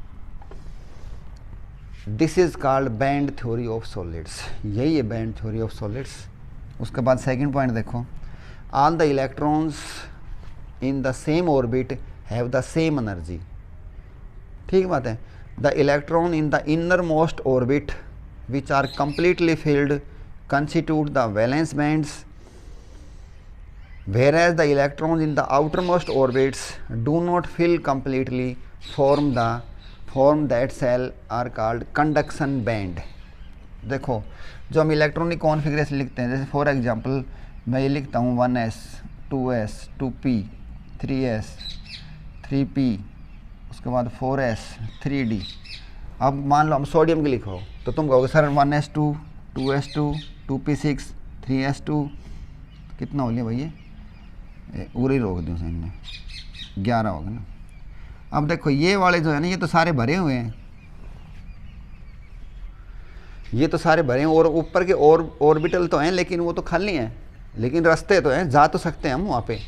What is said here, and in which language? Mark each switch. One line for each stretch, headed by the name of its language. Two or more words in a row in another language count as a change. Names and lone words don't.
English: this is called band theory of solids,
Hindi: यही है
English: band theory of solids.
Hindi: उसके बाद सेकंड पॉइंट देखो,
English: all the electrons in the same orbit have the same energy,
Hindi: ठीक बात है।
English: the electron in the inner most orbit which are completely filled constitute the valence bands, whereas the electrons in the outermost orbits do not fill completely, form that cell are called conduction band।
Hindi: देखो जो हम इलेक्ट्रॉनिक कॉन्फ़िगरेशन लिखते हैं, जैसे
English: for example
Hindi: मैं ये लिखता हूँ 1s 2s 2p 3s 3p, उसके बाद 4s 3d। अब मान लो हम सोडियम की लिखो तो तुम कहोगे सर 1s2 2s2 2p6 3s2 कितना हो लिया भैया, उरी रोक दूँ इनने 11 हो गए ना। अब देखो ये वाले जो है ना, ये तो सारे भरे हुए हैं, ये तो सारे भरे हैं, और ऊपर के और ऑर्बिटल तो हैं लेकिन वो तो खाली हैं, लेकिन रास्ते तो हैं, जा तो सकते हैं हम वहाँ पे।